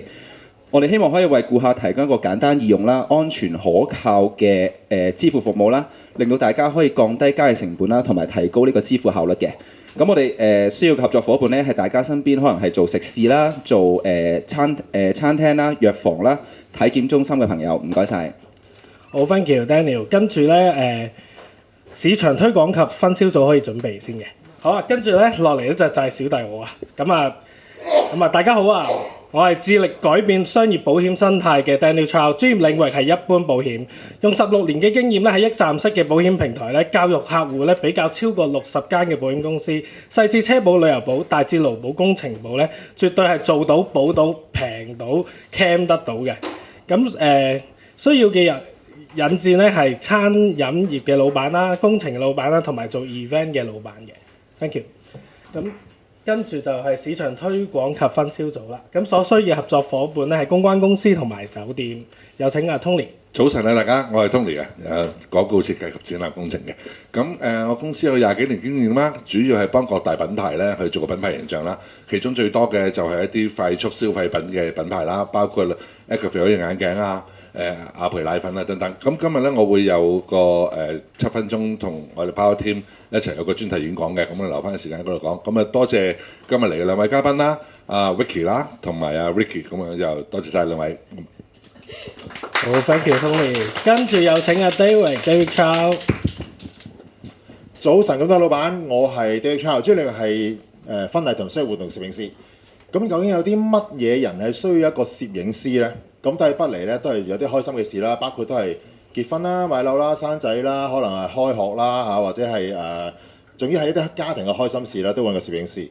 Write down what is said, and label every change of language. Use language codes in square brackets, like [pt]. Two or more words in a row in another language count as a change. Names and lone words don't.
[yue] 我哋希望可以為顧客提供一個簡單易用啦、安全可靠嘅支付服務啦，令到大家可以降低交易成本啦，同埋提高呢個支付效率嘅。咁我哋需要嘅合作伙伴咧，係大家身邊可能係做食肆啦、做餐廳啦、藥房啦、體檢中心嘅朋友，唔該晒。 [en] 好 ，thank you Daniel。 [yue] 跟住咧市場推廣及分銷組可以準備先嘅。好啊，跟住咧落嚟咧就係小弟我啊。咁啊，大家好啊！我係致力改變商業保險生態嘅 Daniel Chow， 專業領域係一般保險，用16年嘅經驗咧喺一站式嘅保險平台咧，教育客戶咧比較超過60間嘅保險公司，細至車保、旅遊保、大至勞保、工程保咧，絕對係做到、保到、平到、cam 得到嘅。咁需要嘅人引薦咧係餐飲業嘅老闆啦、工程老闆啦，同埋做 event 嘅老闆嘅。 [en] Thank you。 [yue] 咁跟住就係市場推廣及分銷組啦。咁所需嘅合作伙伴咧係公關公司同埋酒店。有請阿 Tony。早晨啊，大家，我係 Tony 嘅，廣告設計及展覽工程嘅。咁我公司有20幾年經驗啦，主要係幫各大品牌咧去做個品牌形象啦。其中最多嘅就係一啲快速消費品嘅品牌啦，包括 Acuvue 眼鏡啊、雅培奶粉啊等等。咁今日咧我會有個7分鐘同我哋 Power Team 一齊有個專題演講嘅，咁我留翻啲時間喺嗰度講。咁啊多謝今日嚟嘅兩位嘉賓啦，阿 Vicky 啦同埋阿 Ricky， 咁啊就多謝晒兩位。 [en] 好 ，thank you Tony。 [yue] 跟住有請阿 David Chow。早晨咁多老闆，我係 David Chow， 主要係婚禮同商業活動攝影師。咁究竟有啲乜嘢人係需要一個攝影師呢？咁都係不離咧，都係有啲開心嘅事啦，包括都係結婚啦、買樓啦、生仔啦，可能係開學啦嚇，或者係總之係一啲家庭嘅開心事啦，都揾個攝影師。